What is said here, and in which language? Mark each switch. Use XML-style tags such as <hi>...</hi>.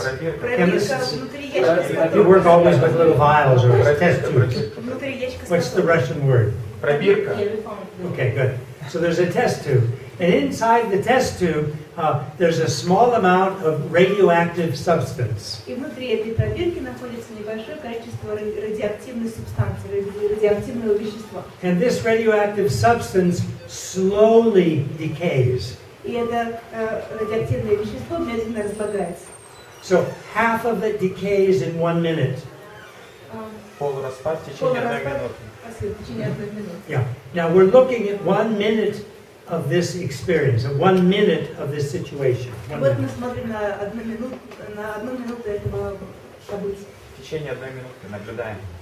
<en>Chemists.</en> <ru>Внутри ящика.</ru> <en>You work always with little vials or test tubes.</en> <ru>Внутри ящика.</ru> <en>What's the Russian word?</en> <ru>Пробирка.</ru> <en>Okay, good. So there's a test tube. And inside the test tube, there's a small amount of radioactive substance.</en> <ru>И внутри этой пробирки находится небольшое количество радиоактивной субстанции, радиоактивного вещества.</ru> <en>And this radioactive substance slowly decays.</en> <ru>И это радиоактивное вещество медленно разлагается.</ru> <en>So half of it decays in 1 minute.</en> <ru>Полураспад в течение 1 минуты. В течение 1 минуты.</ru> <en>Yeah. Now we're looking at 1 minute of this experience, 1 minute of this situation.</en> <ru>Вот мы смотрим на одну минуту этого события. В течение 1 минуты наблюдаем.</ru>